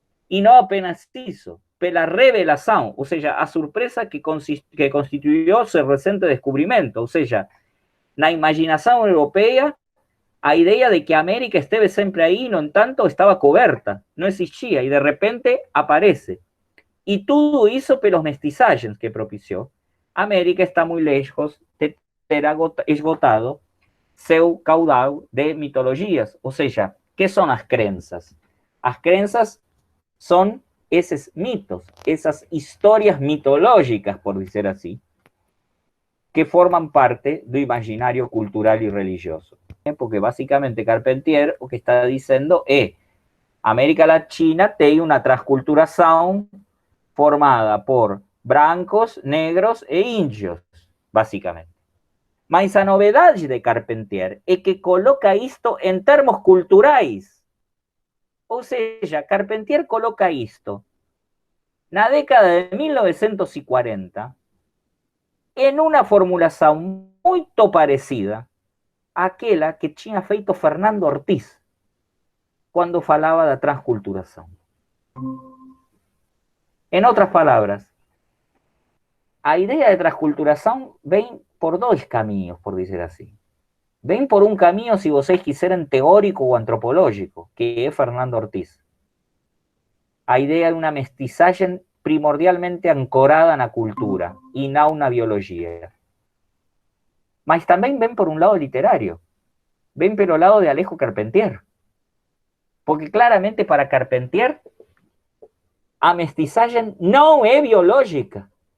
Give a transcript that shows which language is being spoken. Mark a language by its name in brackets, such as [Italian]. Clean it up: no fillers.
[Portuguese] E não apenas isso, pela revelação, ou seja, a surpresa que constituiu seu recente descobrimento, ou seja, na imaginação europeia, [Spanish] a idea de que América esteve siempre ahí, no en tanto estaba coberta, no existía, y de repente aparece. Y todo eso por los mestizajes que propició. América está muy lejos de ter esgotado seu caudal de mitologías. O sea, ¿qué son las creencias? Las creencias son esos mitos, esas historias mitológicas, por decir así, que forman parte del imaginario cultural y religioso. Porque básicamente Carpentier o que está diciendo es América Latina tiene una transculturación formada por brancos, negros e indios, básicamente. [Portuguese] Mas a novedade de Carpentier é que coloca isto em termos culturais. Ou seja, Carpentier coloca isto na década de 1940 [Spanish] en una formulación muy parecida a aquella [Portuguese] que tinha feito Fernando Ortiz [Spanish] cuando falaba de transculturación. En otras palabras, a idea de transculturación ven por dos caminos, por decir así. Ven por un camino, si vocês quisieran, teórico o antropológico, que es Fernando Ortiz. A idea de una mestizaje primordialmente ancorada en la cultura y no una biología. Mas también ven por un lado literario. Ven por el lado de Alejo Carpentier. Porque claramente para Carpentier a mestizaje no es biológica.